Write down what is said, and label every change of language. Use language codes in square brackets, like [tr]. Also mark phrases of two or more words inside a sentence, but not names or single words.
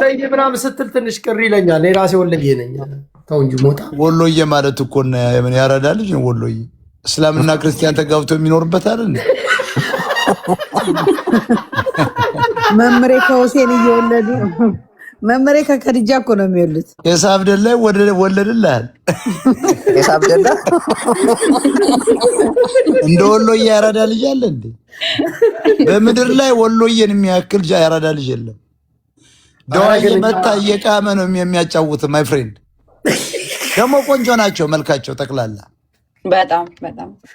[am] ምናምን ስትል ትንሽ ቅር ይለኛል። የራሴ ወሎዬ ነኝ። ተው እንጂ ሞጣ። ወሎዬ ማለት እኮ ምን ያረዳ ልጅ ነው ወሎዬ። እስላምና ክርስቲያን ተጋብቶ የሚኖርበት አይደል? መምሬ ከሁሴን እየወለዱ መምሬ ከከድጃ እኮ ነው የሚወሉት። የሳብ ደላ ወለድልሃል። የሳብ ደላ እንደ ወሎዬ ያረዳ ልጅ አለ እንዴ? በምድር ላይ ወሎዬን የሚያክል ያረዳ ልጅ የለም። ደዋዬ መታ እየቃመ ነው የሚያጫውት። [en] my friend [am] ደግሞ ቆንጆ ናቸው መልካቸው ጠቅላላ በጣም በጣም